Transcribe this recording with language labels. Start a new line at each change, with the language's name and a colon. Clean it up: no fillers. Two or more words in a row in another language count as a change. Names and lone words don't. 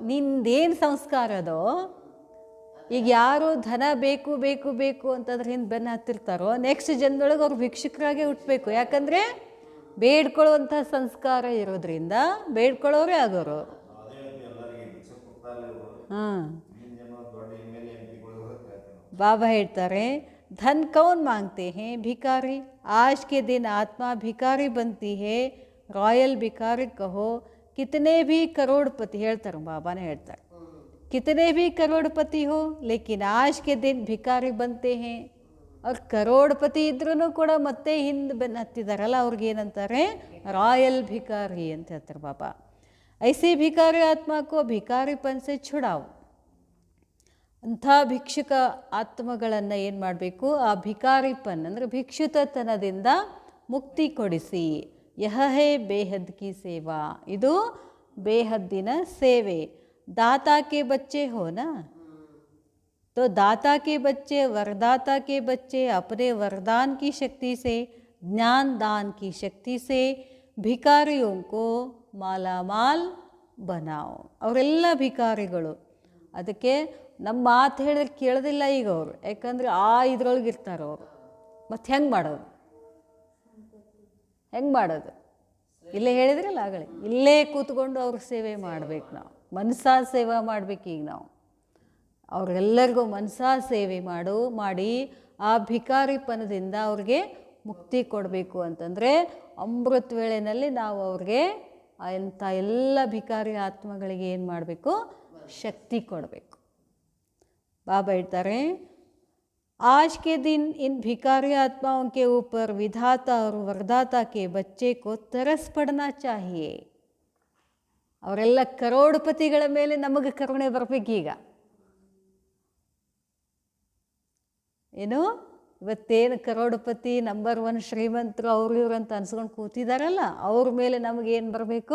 Kannada: ನಿಂದೇನು ಸಂಸ್ಕಾರ ಅದೋ, ಈಗ ಯಾರು ಧನ ಬೇಕು ಬೇಕು ಬೇಕು ಅಂತಂದ್ರೆ ಹಿಂದೆ ಬೆನ್ನು ಹತ್ತಿರ್ತಾರೋ, ನೆಕ್ಸ್ಟ್ ಜನ್ಮದೊಳಗೆ ಅವ್ರು ಭಿಕ್ಷುಕರಾಗೆ ಹುಟ್ಟಬೇಕು. ಯಾಕಂದರೆ ಬೇಡ್ಕೊಳ್ಳುವಂಥ ಸಂಸ್ಕಾರ ಇರೋದ್ರಿಂದ ಬೇಡ್ಕೊಳ್ಳೋರೇ ಆಗೋರು. ಹಾಂ, ಬಾಬಾ ಹೇಳ್ತಾರೆ,
Hindi: धन कौन मांगते हैं? भिखारी. आज के दिन आत्मा भिखारी बनती है, रॉयल भिखारी कहो. कितने भी करोड़पति,
Kannada: ಹೇಳ್ತಾರೆ ಬಾಬಾನೇ ಹೇಳ್ತಾರೆ,
Hindi: कितने भी करोड़पति हो लेकिन आज के दिन भिखारी बनते हैं.
Kannada: ಅವ್ರು ಕರೋಡ್ಪತಿ ಇದ್ರೂ ಕೂಡ ಮತ್ತೆ ಹಿಂದೆ ಬೆನ್ನು ಹತ್ತಿದಾರಲ್ಲ, ಅವ್ರಿಗೇನಂತಾರೆ? ರಾಯಲ್ ಭಿಕಾರಿ ಅಂತ ಹೇಳ್ತಾರೆ ಬಾಬಾ.
Hindi: ऐसी भिखारी आत्माओं को भिखारीपन से छुड़ाओ.
Kannada: ಅಂಥ ಭಿಕ್ಷುಕ ಆತ್ಮಗಳನ್ನು ಏನು ಮಾಡಬೇಕು? ಆ ಭಿಕಾರಿಪನ್ ಅಂದರೆ ಭಿಕ್ಷುತತನದಿಂದ ಮುಕ್ತಿ ಕೊಡಿಸಿ.
Hindi: यह है बेहद की सेवा.
Kannada: ಇದು ಬೇಹದ್ದಿನ ಸೇವೆ.
Hindi: दाता के बच्चे हो ना, तो दाता के बच्चे वरदाता के बच्चे अपने वरदान की शक्ति से, ज्ञान दान की शक्ति से ಭಿಕಾರಿयों को ಮಾಲಾಮಾಲ್ बनाओ.
Kannada: ಅವರೆಲ್ಲ ಭಿಕಾರಿಗಳು. ಅದಕ್ಕೆ ನಮ್ಮ ಮಾತು ಹೇಳಿದ್ರೆ ಕೇಳೋದಿಲ್ಲ ಈಗ ಅವರು, ಯಾಕಂದರೆ ಇದ್ರೊಳಗೆ ಇರ್ತಾರೆ ಅವರು. ಮತ್ತು ಹೆಂಗೆ ಮಾಡೋದು? ಹೆಂಗೆ ಮಾಡೋದು? ಇಲ್ಲೇ ಹೇಳಿದ್ರಲ್ಲ ಆಗಲೇ, ಇಲ್ಲೇ ಕೂತ್ಕೊಂಡು ಅವ್ರ ಸೇವೆ ಮಾಡಬೇಕು. ನಾವು ಮನಸಾ ಸೇವೆ ಮಾಡಬೇಕು. ಈಗ ನಾವು ಅವ್ರಿಗೆಲ್ಲರಿಗೂ ಮನಸಾ ಸೇವೆ ಮಾಡಿ ಆ ಭಿಕಾರಿಪನದಿಂದ ಅವ್ರಿಗೆ ಮುಕ್ತಿ ಕೊಡಬೇಕು ಅಂತಂದರೆ ಅಮೃತ ವೇಳೆಯಲ್ಲಿ ನಾವು ಅವ್ರಿಗೆ ಅಂಥ ಎಲ್ಲ ಭಿಕಾರಿ ಆತ್ಮಗಳಿಗೆ ಏನು ಮಾಡಬೇಕು? ಶಕ್ತಿ ಕೊಡಬೇಕು. ಬಾಬಾ ಹೇಳ್ತಾರೆ,
Hindi: आज के दिन इन भिकारी आत्माओं के ऊपर विधाता और वरदाता के बच्चे को तरस पड़ना चाहिए.
Kannada: ಅವರೆಲ್ಲ ಕರೋಡ್ಪತಿಗಳ ಮೇಲೆ ನಮಗೆ ಕರುಣೆ ಬರಬೇಕೀಗ. ಏನು? ಇವತ್ತೇನು ಕರೋಡಪತಿ ನಂಬರ್ 1 ಶ್ರೀಮಂತರು ಅವ್ರು ಇವ್ರು ಅಂತ ಅನ್ಸ್ಕೊಂಡು ಕೂತಿದಾರಲ್ಲ, ಅವ್ರ ಮೇಲೆ ನಮಗೇನು ಬರಬೇಕು?